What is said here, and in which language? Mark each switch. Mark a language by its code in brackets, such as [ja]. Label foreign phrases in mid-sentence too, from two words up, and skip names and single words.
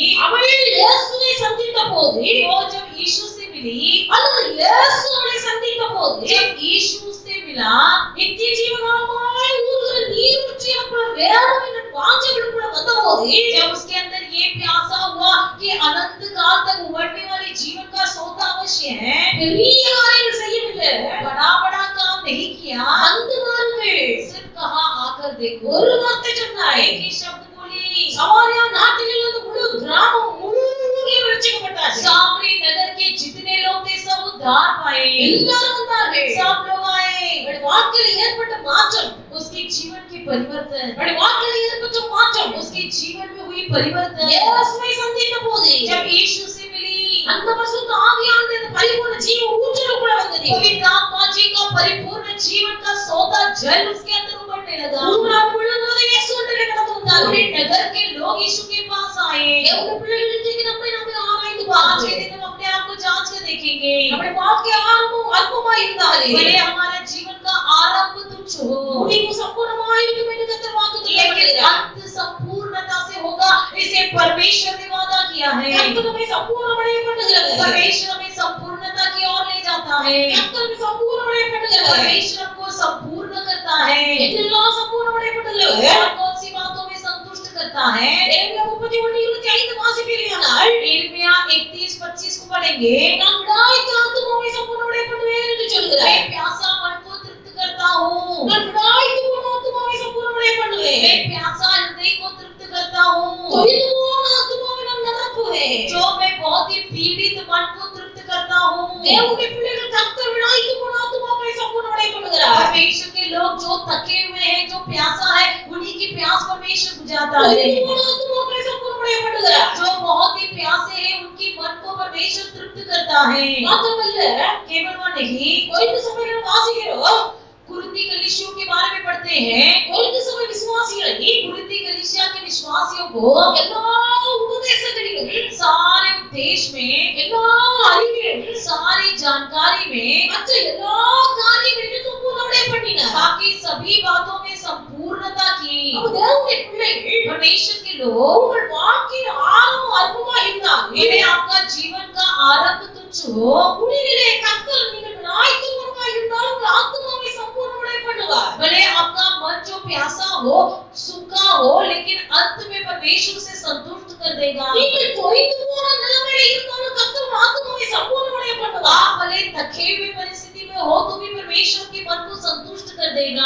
[ta] அவள் இயேசுவை சந்தித்த போது, [hi] वो जब यीशु से मिली, [ta] அல்லது இயேசு அவளை சந்தித்த போது, [hi] जब यीशु से मिला, [ta] நித்திய ஜீவகாலமாய் ஊறுகிற நீரூற்று எனக்குள்ள வேணும் என்ற வாஞ்சை விடுக்குள்ள வந்தபோது, [hi] जब उसके अंदर ये प्यासा हुआ कि अनंत काल तक उमड़ने वाली जीवन का सोता अवश्य है, [ta] பெரிய காரியங்கள் செய்யவில்லை, [hi] बड़ा बड़ा काम नहीं किया, [ta] வந்து பாருங்கள், [hi] सिर्फ कहा आकर देखो। [ta] ஒரு வார்த்தை சொன்னாய். [hi] एक ही शब्द बोली। [ta] சமாரியா நாட்டில் இருந்த முழு கிராமம் முழுவதும் ரட்சிக்கப்பட்டார்கள். [hi] सामरी नगर के जितने लोग थे सब उद्धार पाए, [ta] எல்லாரும் வந்தார்கள். [hi] सब लोग आए। [ta] அவருடைய வாழ்க்கையில் ஏற்பட்ட மாற்றம், [hi] उसके जीवन की परिवर्तन, [ta] அவருடைய வாழ்க்கையில் ஏற்பட்ட மாற்றம், [hi] उसके जीवन में हुई परिवर्तन, [ta] இயேசுவை சந்தித்த போது, [hi] जब यीशु से मिली, [ta] அந்த பரிசுத்த ஆவியானவர் இந்த பரிபூர்ண ஜீவ ஊற்றுக்குள்ள வந்தது. [hi] पवित्र आत्मा जी का परिपूर्ण जीवन का सोता जल उसके अंदर उमड़ने लगा। [ta] ஊரா முழுவதும் இயேசுவிடத்திலே கடந்து வந்தார்கள். [hi] पूरे नगर के लोग यीशु के पास आए। [ta] தேவனுடைய பிள்ளைகளுக்கு நம்மை ஆராய்ந்து [hi] आज [ta] பார்க்க [hi] के दिन हम अपने आप को जांच कर देखेंगे। [ta] நம்முடைய வாழ்க்கை ஆரம்பம் அற்பமாய் இருந்தாலே, [hi] भले हमारा जीवन का आरंभ तुच्छ हो, [ta] முடிவு சம்பூர்ணமாய் இருக்கும் என்று கர்த்தர் வாக்குத்தத்தம் [hi] लेकिन [ta] பண்ணினார். [hi] अंत संपूर्णता से होगा, इसे परमेश्वर ने वादा किया है। [ta] கர்த்தர் நம்மை சம்பூர்ணமடைய பண்ணுகிறது. [hi] परमेश्वर हमें संपूर्णता की ओर ले जाता है। [ta] கர்த்தர் நம்மை சம்பூர்ணமடைய பண்ணுகிறது. [hi] परमेश्वर को संपूर्ण करता है। [ta] எதெல்லாம் சம்பூர்ணமடைய பண்ணுகிறது? [hi] और कौन सी बातों में संतुष्ट करता है। [ta] எரேமியா 31:25 வாசிப்பீர்களானால் [hi] यिर्मयाह 31:25 को पढ़ेंगे। [ta] நான் விடாய்த்த ஆத்துமாவை சம்பூர்ணமடைய பண்ணுவேன் என்று சொல்கிறார். [hi] मैं प्यासा मन को तृप्त करता हूँ। [ta] நான் விடாய்த்து போன ஆத்துமாவை சம்பூர்ணமடைய பண்ணுவேன். [hi] मैं प्यासा हृदय को तृप्त करता हूँ। [ta] தொய்ந்து போன ஆத்துமாவை நான் நிரப்புவேன். [hi] जो मैं बहुत ही पीड़ित मन को तृप्त करता हूँ। [ta] தேவனுடைய பிள்ளைகள் கர்த்தர் விடாய்த்து போன ஆத்துமாவை சம்பூர்ணமடைய பண்ணுகிறார். [hi] परमेश्वर के लोग जो थके हुए हैं, जो प्यासा है, उन्हीं की प्यास परमेश्वर बुझाता है। [ta] தொய்ந்து போன ஆத்துமாவை சம்பூர்ணமடைய பண்ணுகிறார். [hi] जो बहुत ही प्यासे हैं, उनकी मन को परमेश्वर तृप्त करता है। [ta] மாத்திரமல்ல [hi] केवल वो नहीं, [ta] கொரிந்து சபையில் வாசிக்கிறோம். [hi] कुरिन्थी कलीसियों के बारे में पढ़ते हैं। [ta] கொரிந்து சபை விசுவாசிகளை [hi] कुरिन्थी कलीसिया के विश्वासियों को [ta] எல்லா உபதேசங்களிலும் [hi] सारे उपदेश में, [ta] எல்லா அறிவிலும் [hi] सारी जानकारी में, [ta] மற்ற எல்லா காரியங்களிலும் சம்பூர்ணமடைய பண்ணினார். [hi] बाकी सभी बातों में संपूर्णता की। [ta] அப்ப தேவனுடைய பிள்ளைகள் [hi] परमेश्वर के लोग, [ta] உங்கள் வாழ்க்கையின் ஆரம்பம் அற்பமா இருந்தால் [hi] यदि आपका जीवन का आरंभ तुच्छ हो, [ta] முடிவிலே கர்த்தர் நீங்கள் ஞாயிற்றுக்கிழமை இருந்தாலும் உங்கள் ஆத்துமாவை சம்பூர்ணமடைய பண்ணுவார். [hi] भले आपका मन जो प्यासा हो, सूखा हो, लेकिन अंत में परमेश्वर उसे संतुष्ट कर देगा। [ta] நீங்கள் தொய்ந்து போன நிலைமையில இருந்தாலும் கர்த்தர் உங்கள் ஆத்துமாவை சம்பூர்ணமடைய பண்ணுவார். [hi] आप भले थके हुए परिस्थिति में हो तो भी परमेश्वर के मन को संतुष्ट कर देगा।